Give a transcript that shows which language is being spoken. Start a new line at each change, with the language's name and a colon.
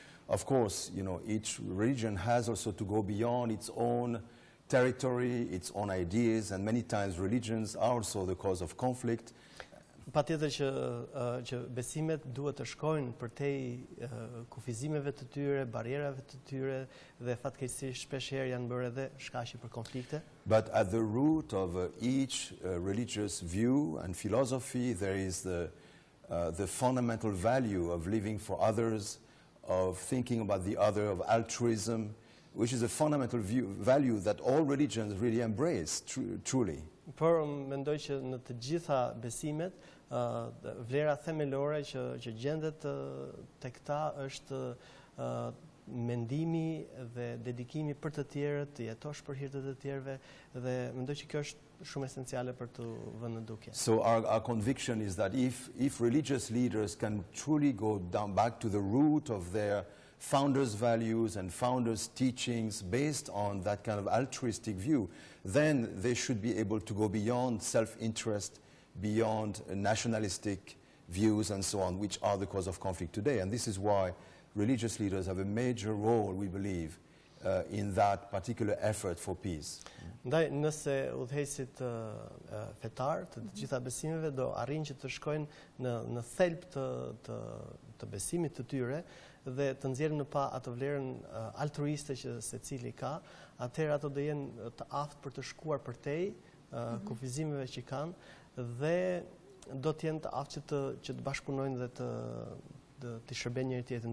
English: Of course, each region has also to go beyond its own territory, its own ideas, and many times religions are also the cause of conflict.
Albanian: Patjetër që besimet duhet të shkojnë përtej kufizimeve të tyre, barierave të tyre dhe fatkeqësisht shpeshherë janë bërë edhe shkaqe për konflikte.
English: But at the root of each religious view and philosophy there is the fundamental value of living for others, of thinking about the other, of altruism, which is a fundamental value that all religions really embrace, truly.
Albanian: Por mendoj që në të gjitha besimet, vlera themelore që gjendet tek ta është mendimi dhe dedikimi për të tjerët, të jetosh për hir të të tjerëve dhe mendoj që kjo është shumë esenciale për të vënë në dukje.
English: So our conviction is that if religious leaders can truly go down back to the root of their founders' values and founders' teachings based on that kind of altruistic view, then they should be able to go beyond self-interest, beyond nationalistic views and so on, which are the cause of conflict today. And this is why religious leaders have a major role, we believe, in that particular effort for peace.
Albanian: Ndaj, nëse udhëheqësit fetar të gjitha besimeve do arrijnë që të shkojnë në thelb të besimit të tyre dhe të nxjerrin në pa atë vlerën altruiste që secili ka, atëherë ato do jenë të aftë për të shkuar përtej kufizimeve që kanë dhe do të jenë të aftë që të bashkëpunojnë dhe të shërbejnë njëri tjetrin.